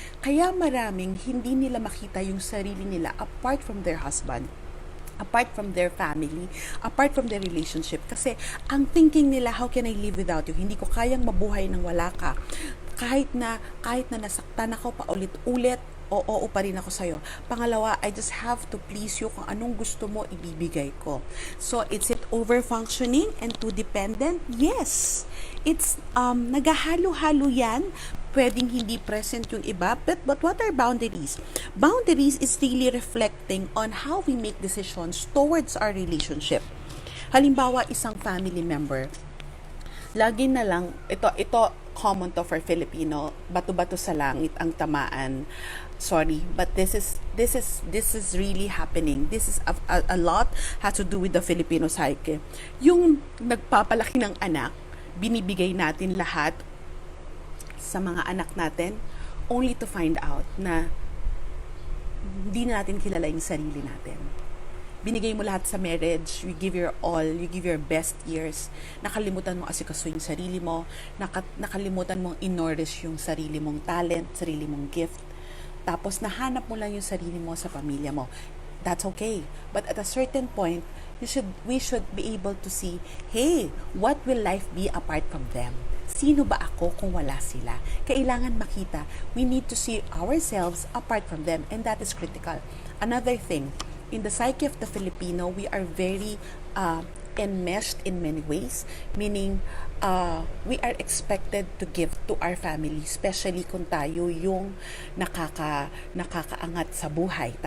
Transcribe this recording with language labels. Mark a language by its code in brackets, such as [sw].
[tl] Kaya maraming hindi nila makita yung sarili nila [en] apart from their husband, apart from their family, apart from their relationship. [tl] Kasi, ang thinking nila, [en] how can I live without you? [tl] Hindi ko kayang mabuhay nang wala ka. Kahit na nasaktan ako paulit-ulit, oo pa rin ako sa'yo. Pangalawa, [en] I just have to please you. [tl] Kung anong gusto mo, ibibigay ko. [en] So, is it over-functioning and too dependent? Yes. [tl] It's, naghahalo-halo yan. Pwedeng hindi present yung iba. [en] But what are boundaries? Boundaries is really reflecting on how we make decisions towards our relationship. [tl] Halimbawa, isang family member, lagi na lang, ito common to for Filipino, bato-bato sa langit ang tamaan. [en] Sorry, but this is really happening. This is a lot has to do with the Filipino psyche. [tl] Yung nagpapalaki ng anak, binibigay natin lahat sa mga anak natin [en] only to find out [tl] na hindi natin kilala yung sarili natin. Binigay mo lahat sa marriage, [en] you give your all, you give your best years, [tl] nakalimutan mo asikaso yung sarili mo, nakalimutan mong in-nourish yung sarili mong talent, sarili mong gift, tapos nahanap mo lang yung sarili mo sa pamilya mo. [en] That's okay. But at a certain point, we should be able to see, hey, what will life be apart from them? [tl] Sino ba ako kung wala sila? Kailangan makita. [en] We need to see ourselves apart from them, and that is critical. Another thing, in the psyche of the Filipino, we are very enmeshed in many ways, meaning we are expected to give to our family, especially [tl] kung tayo yung nakakaangat sa buhay.